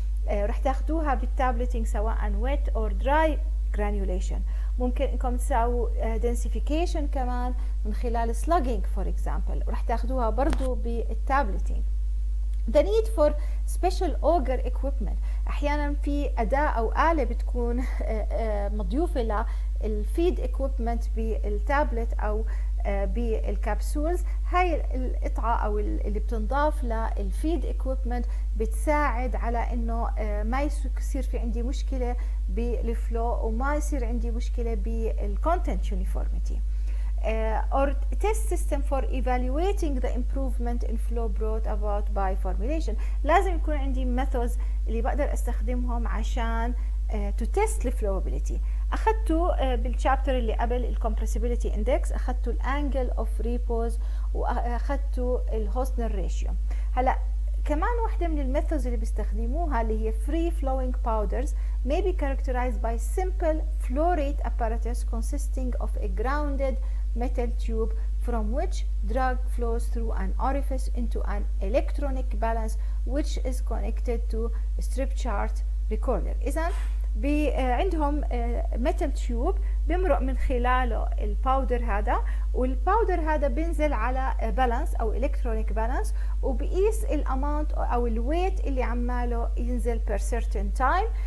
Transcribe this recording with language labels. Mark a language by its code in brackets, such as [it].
[ar] رح تاخدوها بالتابلتينج سواء [en] wet or dry granulation. [ar] ممكن إنكم تساووا densification كمان من خلال slugging [en] for example، [ar] ورح تاخدوها برضو بالتابلتينج. [en] The need for special auger equipment. [ar] احيانا في اداة او آلة بتكون مضيوفة للفيد equipment بالتابلت او بالكبسولز. هاي القطعة او اللي بتنضاف للفيد equipment بتساعد على انه ما يصير في عندي مشكلة بالفلو وما يصير عندي مشكلة بالcontent uniformity. [en] Or test system for evaluating the improvement in flow brought about by formulation. [ar] لازم يكون عندي methods اللي بقدر استخدمهم عشان [en] to test the flowability. [ar] أخذته بالشابتر اللي قبل compressibility index، أخذته angle of repose، وأخذته الهوسنر ratio. هلا كمان واحدة من الميثودز اللي بيستخدموها اللي هي [en] free flowing powders may be characterized by simple flow rate apparatus consisting of a grounded metal tube from which drug flows through an orifice into an electronic balance which is connected to a strip chart recorder. [ar] إذن عندهم metal tube بمرق من خلاله الباودر هذا، والباودر هذا بينزل على بالانس او الكترونيك بالانس وبقيس الاماونت او الويت اللي عماله ينزل [en] per certain time.